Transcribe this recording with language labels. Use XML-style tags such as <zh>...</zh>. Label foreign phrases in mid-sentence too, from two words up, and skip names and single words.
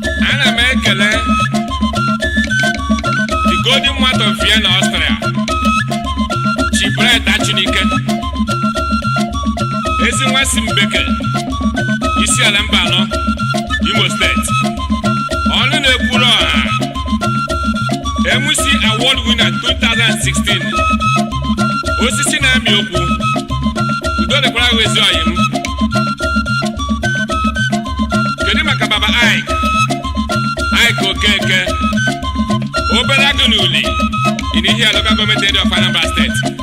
<ig>Ana m ekele</ig> <en>the golden mouth of Vienna, Austria,</en> <ig>Chief Bright Achinike. Ezi nwa si Mbeke, isi ala mba anọ, Imo State. Ọnụ na-ekwuru ọha,</ig> <en>M C Award winner two thousand sixteen.</en> <ig>Osisi na-amị okwu, udo dịkwara gị ezi ọyị m. Kedu maka Baba Ike? Ike Okeke, obere agụ n'uli,</ig> <en>in Ihia Local Government Area of Anambra State.</en>